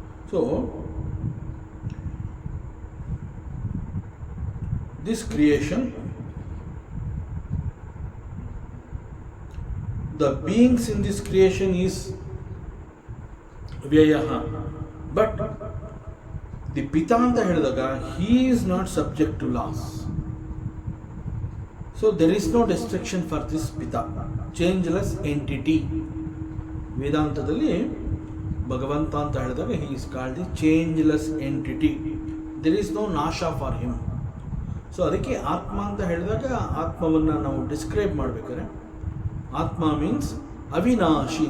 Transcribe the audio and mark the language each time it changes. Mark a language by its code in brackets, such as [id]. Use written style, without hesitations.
[en] So this creation, the beings in this creation is vyaya. But the Pita [kn] ಅಂತ ಹೇಳಿದಾಗ [en] He is not subject to loss. So there is no destruction for this Pita, changeless entity. [kn] ವೇದಾಂತದಲ್ಲಿ ಭಗವಂತ ಅಂತ ಹೇಳಿದಾಗ [en] he is called the changeless entity. There is no nasha for him. [kn] So ಅದಕ್ಕೆ ಆತ್ಮ ಅಂತ ಹೇಳಿದಾಗ ಆತ್ಮವನ್ನು ನಾವು ಡಿಸ್ಕ್ರೈಬ್ ಮಾಡಬೇಕಾದ್ರೆ ಆತ್ಮ ಮೀನ್ಸ್ ಅವಿನಾಶಿ.